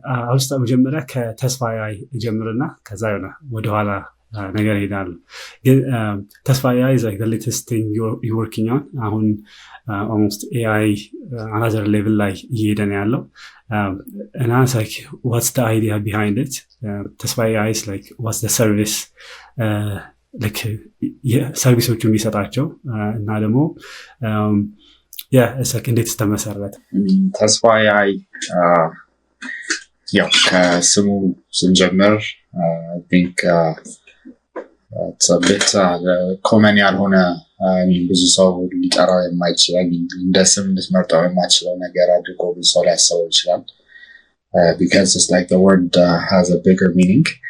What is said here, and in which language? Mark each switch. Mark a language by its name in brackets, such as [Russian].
[Amharic] አውስታ መጀመሪያ ከተስፋዬ ጀምርና ከዛ ይሆነ ወደኋላ ነገር ይሄዳል። ግን ተስፋዬ [English] is like the latest thing you're working on. አሁን almost AI another level [Amharic] ላይ እየሄደ ነው ያለው [English] and I was like what's the idea behind it? ተስፋዬ is like what's the service like [Amharic] ሰርቪሶቹ የሚሰጣቸው እና ደግሞ [English] it's like [Amharic] እንዴት ተመሰረተ? ተስፋዬ ያው ከስሙ ስንጀምር [English] I think it's a bit common [Amharic] ያልሆነ ብዙ ሰው ሊጠራው የማይችል እንደ ስም ልትመርጠው የማይችለው ነገር አድርጎ ብዙ ሰው ሊያስበው ይችላል, [English] because it's like the word has a bigger meaning.